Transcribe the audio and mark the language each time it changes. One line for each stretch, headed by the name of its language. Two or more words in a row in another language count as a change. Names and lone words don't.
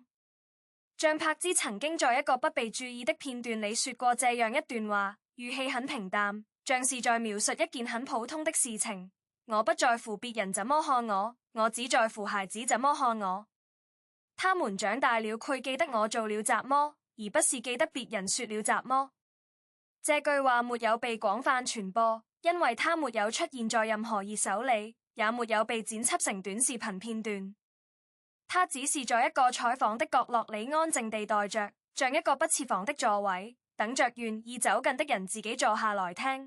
Chinese: 像柏茲曾經在一個不被注意的片段裡說過這樣一段話，語氣很平淡，像是在描述一件很普通的事情。我不在乎別人怎麼看我，我只在乎孩子怎麼看我。他們長大了，佢記得我做了雜麼，而不是記得別人說了雜麼。這句話沒有被廣泛傳播，因為它沒有出現在任何熱搜裡，也沒有被剪輯成短視頻片段。他只是在一個採訪的角落裡安靜地待着，像一個不設防的座位，等着願意走近的人自己坐下來聽。